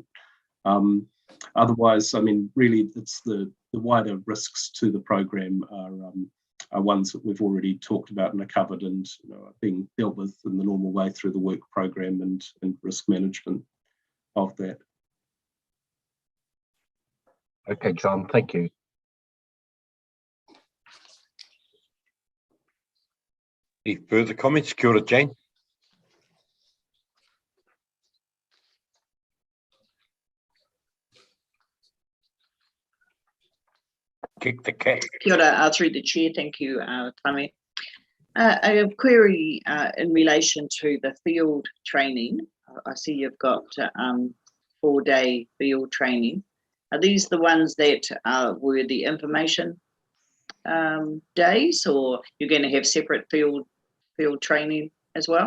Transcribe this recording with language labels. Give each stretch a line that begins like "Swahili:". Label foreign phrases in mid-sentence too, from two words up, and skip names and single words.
English: Otherwise, I mean, really it's the wider risks to the program are ones that we've already talked about and are covered and are being dealt with in the normal way through the work program and risk management of that. Okay, John, thank you. Any further comments?
Māori: Kia ora, Jane.
English: Kick the cat.
Māori: Kia ora,
English: through the chair, thank you, Tami. I have a query in relation to the field training. I see you've got 4-day field training. Are these the ones that were the information days, or you're going to have separate field training as well?